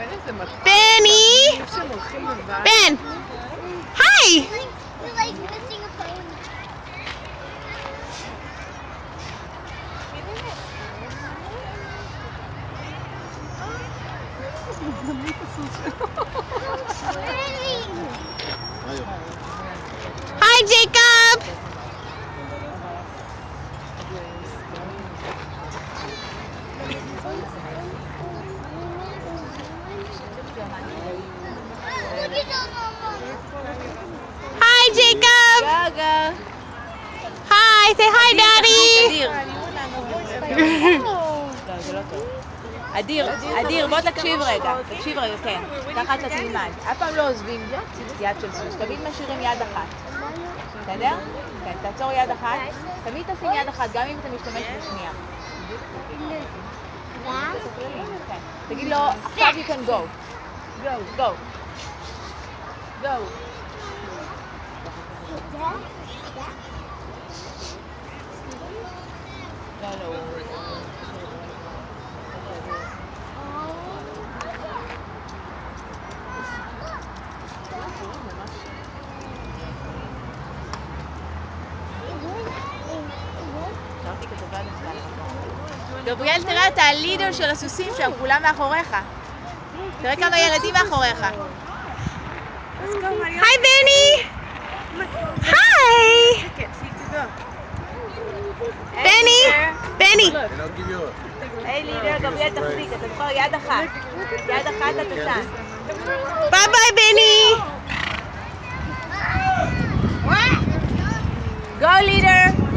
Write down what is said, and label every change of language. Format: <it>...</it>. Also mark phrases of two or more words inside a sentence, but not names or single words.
<en>Benny! Ben! Hi! We're like missing a pony. Hi, Jacob! Hi, Jacob! Gaga. Hi, say hi, Daddy!</en> <he>לא, זה לא טוב. אדיר, בוא תקשיב רגע, כן. ככה אתה תלמד. אף פעם לא עוזבים יד של סוס, תמיד משאירים יד אחת. בסדר? כן, תעצור יד אחת. תמיד תשים יד אחת, גם אם אתה משתמש בשנייה. כן. תגיד לו, עכשיו</he> <en>you can go. go.</en> <he>לא. שרתי כתבה דווקא על המקום. גבריאל, תראה, אתה הלידר של הסוסים שם, כולם מאחוריך. תראה כמה ילדים מאחוריך.</he> <en>Hi, Benny! Hi! Benny! Benny!</en> <he>היי לידר, גבריאל תחזיק, אתה זוכר יד אחת. יד אחת אתה שם.</he> <en>Bye bye, Benny! Go leader!</en>